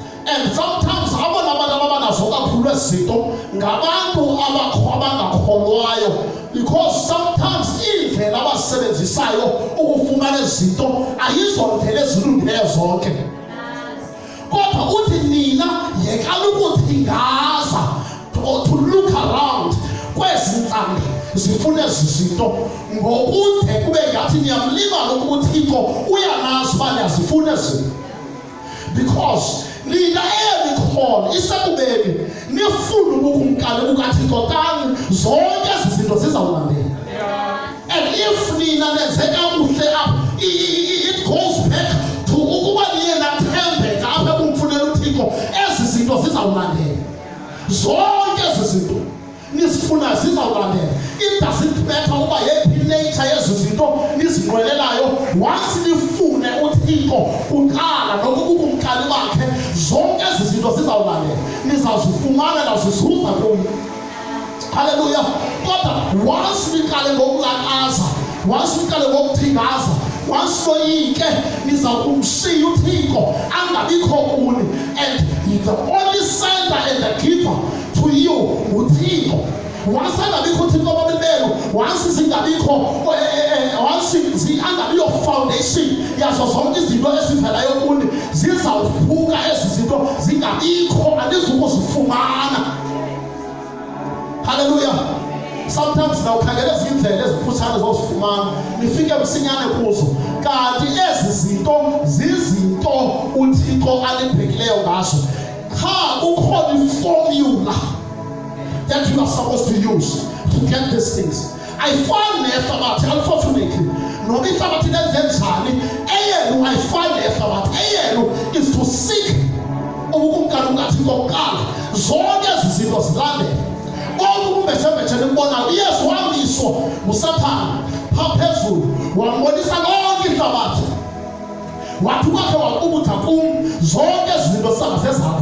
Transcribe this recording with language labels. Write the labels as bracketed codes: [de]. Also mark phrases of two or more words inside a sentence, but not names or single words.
[en] And sometimes [xh] abona abantu abanazo kakhulu ezinto ngabantu abangakholwayo, [en] because sometimes [xh] indlela abazisebenzisayo ukufumana izinto ayizondlela ezilungileyo zonke. Kodwa uthi nina yekani ukuthingaza, [en] to look around [xh] kwezi ntlanga zifune ezi zinto, ngokude kube ngathi niyamlibala ukuba uThixo uyanazi uba niyazifuna ezi. Because nina eyenikhona isekubeni nifune ubukumkani bukaThixo kani zonke ezi zinto zizawulandela. [en] And if [xh] nina nenze kakuhle apha, [en] it goes back to [xh] ukuba niye nathembeka apha kumfunela uThixo, ezi zinto zizawulandela. Zonke ezi zinto nisifunayo zizawulandela. [en] It doesn't matter [xh] uba yephi nature yezi zinto nizinqwenelayo, once nifune uThixo kuqala nokubukumkani bakhe, zonke ezi zinto zizawulandela. Nizazifumana nazizuza kuyo. Hallelujah. Kodwa once niqale ngokulakaza, once niqale ngokuthingaza, once noyike nizawukumshiya uThixo angabikho kuni, [en] and the only sender and the giver to you uThixo. [xh] Once angabikho uThixo babelelo, once zingabikho, once angabiyo foundation yazo zonke izinto ezivelayo kuni, zizawuphuka ezi zinto zingabikho, anizukuzifumana. Hallelujah. Sometimes nawukhangela izindlela ezifutshane zozifumana, nifike msinyane kuzo, kanti ezi zinto zizinto uThixo alibhekileyo ngazo. Cha ukhona iformula [en] that you are supposed to use to get these things. [xh] Ayifani nehlabathi, unfortunately. Noma ihlabathi lenze njani, eyenu ayifani nehlabathi. Eyenu [en] is to seek [xh] ubukumkani bukaThixo kuqala, zonke ezi zinto zilandele. Umbeshebeshe nimbonayo uYesu wamiswa nguSathane phaa phezulu, wambonisa lonke ihlabathi, wathi kwakhe waqubutha kum, zonke ezi zinto zizabazezakho.